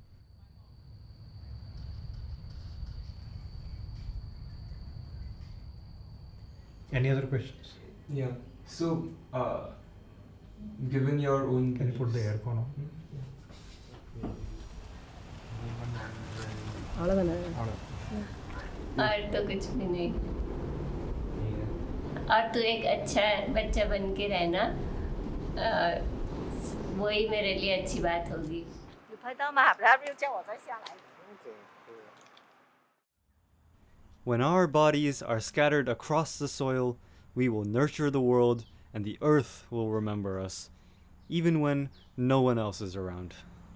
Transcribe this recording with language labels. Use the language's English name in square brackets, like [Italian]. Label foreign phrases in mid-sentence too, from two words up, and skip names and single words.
[English] Any other questions? Yeah. So, given your own Can you put the beliefs- aircon on? [Tamil] அவ்வளோதானே? [Hindi] और तो कुछ भी नहीं। और तू एक अच्छा बच्चा बन के रहना, वही मेरे लिए अच्छी बात होगी। [Chinese] 你拍到吗？不要叫我再下来。 [English] When our bodies are scattered across the soil, we will nurture the world and the earth will remember us, even when no one else is around.